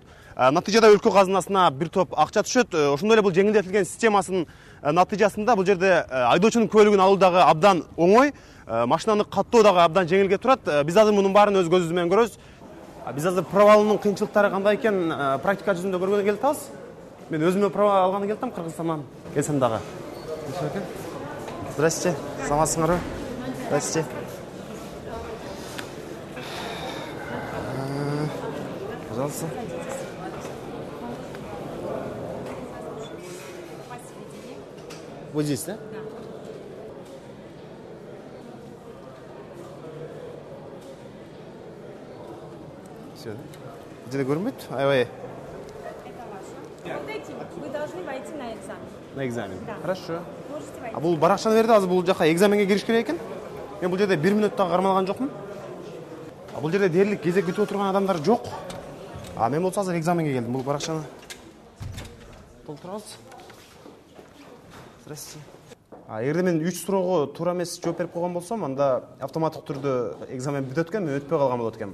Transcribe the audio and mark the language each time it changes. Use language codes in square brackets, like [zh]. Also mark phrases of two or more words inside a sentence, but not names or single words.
[ky] Натыйжада өлкө казынасына бир топ акча түшөт. Ошондой эле бул жеңилдетилген системасынын натыйжасында бул жерде айдоочунун көлүгүн алуу дагы абдан оңой, машинаны каттоо дагы абдан жеңилге турат. Биз азыр мунун баарын өз көзүбүз менен көрөбүз. Биз азыр права алуунун кыйынчылыктары кандай экен практика жүзүндө көргөнү келип атабыз. Мен өзүмө права алганы келдим Кыргызстандан. Келсем дагы. Здрасте. Саламатсыңарбы? [ru] Здрасте. Пожалуйста. Вот здесь, да? Да. Все, да? [ky] Где-то көрүнбөйт? Аябай. [ru] Вот эти вы должны войти на экзамен. На экзамен? Да. Хорошо. Можете войти. [ky] Бул баракчаны берди, азыр бул жака экзаменге кириш керек экен. Мен бул жерде 1 минуттагы кармалган жокмун. Бул жерде дээрлик кезек күтүп отурган адамдар жок. Мен болсо азыр экзаменге келдим. Бул баракчаны толтурабыз. [ru] Здрасте. [ky] Эгерде мен 3 суроого туура эмес жооп берип койгон болсом, анда автоматтык түрдө экзамен бүтөт экен, мен өтпөй калган болот экенмин.